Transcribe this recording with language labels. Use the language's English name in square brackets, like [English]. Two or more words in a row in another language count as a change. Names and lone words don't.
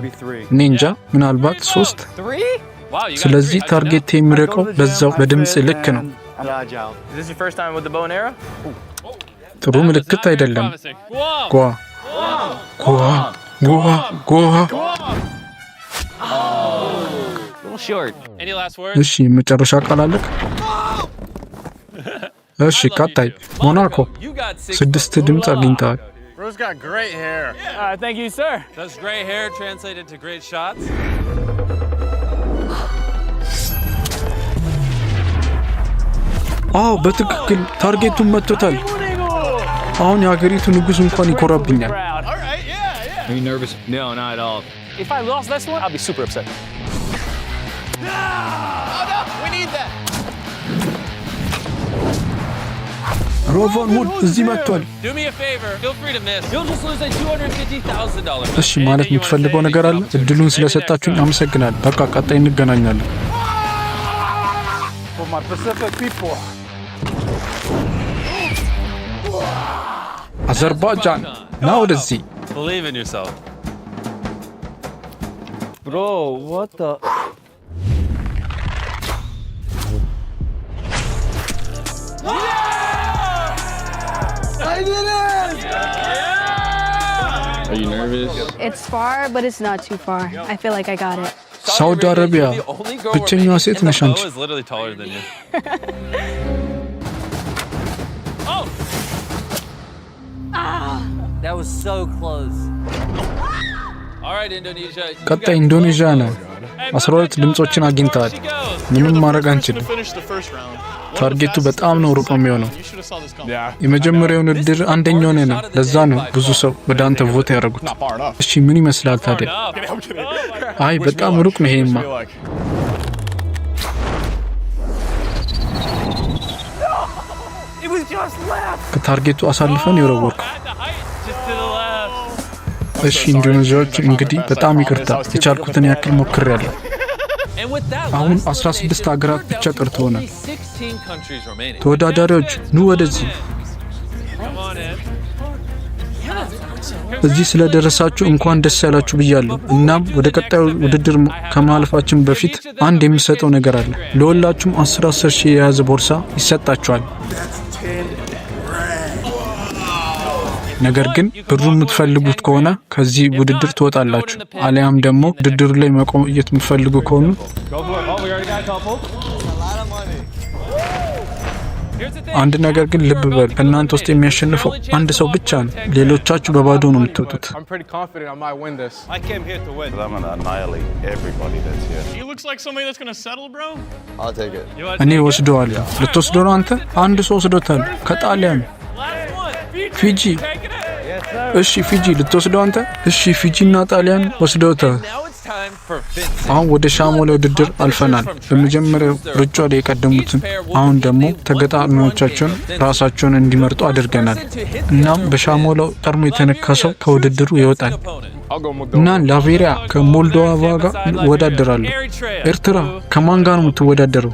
[Amharic] እኔ እንጃ፣ ምናልባት 3። ስለዚህ ታርጌት የሚርቀው በዛው በድምፅ ልክ ነው። ጥሩ ምልክት አይደለም። ጓ ጓ ጓ ጓ። እሺ መጨረሻ ቃል አለክ? እሺ ቀጣይ ሞናኮ 6 ድምፅ አግኝተዋል። [English] Bro's got great hair. Thank you, sir. Does great hair translate into great shots? [Amharic] አዎ በትክክል ታርጌቱን መጥቶታል። አሁን የሀገሪቱ ንጉሥ እንኳን ይኮራብኛል። [English] All right, yeah. Are you nervous? No, not at all. If I lost this one, I'll be super upset. Oh no, we need that. [Amharic] ሮቫን ሁድ እዚህ መጥቷል። [English] Do me a favor. Feel free to miss. You'll just lose a $250,000. [Amharic] እሺ ማለት የምትፈልገው ነገር አለ? እድሉን ስለሰጣችሁኝ አመሰግናለሁ። በቃ ቀጣይ እንገናኛለን። [English] For my Pacific people. [Amharic] አዘርባይጃን ና ወደዚህ። [English] Believe in yourself. Bro, what the? I did it! Are you nervous? It's far, but it's not too far. I feel like I got it. [Amharic] ሳውዲ አረቢያ ብቸኛዋ ሴት ነሽ አንቺ። [English] Is literally taller than you. That was so close. All right, Indonesia. ቀጣይ ኢንዶኔዥያ ነው። 12 ድምጾችን አግኝተዋል። ምንም ማድረግ አንችልም። Finish the first round. [Amharic] ታርጌቱ በጣም ነው ሩቅ የሚሆነው። [English] You should have saw this coming. Yeah. [Amharic] የመጀመሪያውን ውድድር አንደኛ ሆነ ነው። ለዛ ነው ብዙ ሰው ወደ አንተ ቮት ያደረጉት። [English] Not far enough. [Amharic] እሺ ምን ይመስላል ታዲያ? [English] I'm kidding. [Amharic] አይ በጣም ሩቅ ነው ይሄማ። [English] Feel like. It was just left. [Amharic] ከታርጌቱ አሳልፈን የወረወርኩ። [English] At the height, just to the left. [Amharic] እሺ ኢንዶኔዥያዎች እንግዲህ በጣም ይቅርታ፣ የቻልኩትን ያክል ሞክሬያለሁ። [English] And with that, [Amharic] አሁን [English] last 16 elimination, [Amharic] ሀገራት [English] we're down [Amharic] ብቻ [English] to [Amharic] ቀርተውናል። [English] only 16 countries remaining. [Amharic] ተወዳዳሪዎች ኑ ወደዚህ። [English] Come on in. [Amharic] እዚህ ስለደረሳችሁ እንኳን ደስ ያላችሁ ብያለሁ። እናም ወደ ቀጣዩ ውድድር ከማለፋችን በፊት አንድ የሚሰጠው ነገር አለ። ለሁላችሁም 10 ሺህ የያዘ ቦርሳ ይሰጣችኋል። ነገር ግን ብሩ የምትፈልጉት ከሆነ ከዚህ ውድድር ትወጣላችሁ። አሊያም ደግሞ ውድድሩ ላይ መቆየት የምትፈልጉ ከሆኑ አንድ ነገር ግን ልብ በሉ፣ ከእናንተ ውስጥ የሚያሸንፈው አንድ ሰው ብቻ ነው። ሌሎቻችሁ በባዶ ነው የምትወጡት። [English] I'm pretty confident I might win this. I came here to win. I'm gonna annihilate everybody that's here. He looks like somebody that's gonna settle, bro. I'll take it. You want [Amharic] እኔ ወስደዋለሁ። ልትወስደው ነው አንተ? አንድ ሰው ወስዶታል። ከጣሊያን [English] last one? [Amharic] ፊጂ። እሺ ፊጂ ልትወስደው አንተ? እሺ ፊጂና ጣሊያን ወስደውታል። [English] Now it's [Amharic] አሁን ወደ ሻሞላ ውድድር አልፈናል። በመጀመሪያው ሩጫ ላይ የቀደሙትን አሁን ደግሞ ተጋጣሚዎቻቸውን ራሳቸውን እንዲመርጡ አድርገናል። እናም በሻሞላው ቀድሞ የተነካ ሰው ከውድድሩ ይወጣል እና ላቬሪያ ከሞልዶቫ ጋር ይወዳደራሉ። ኤርትራ ከማን ጋር ነው የምትወዳደረው?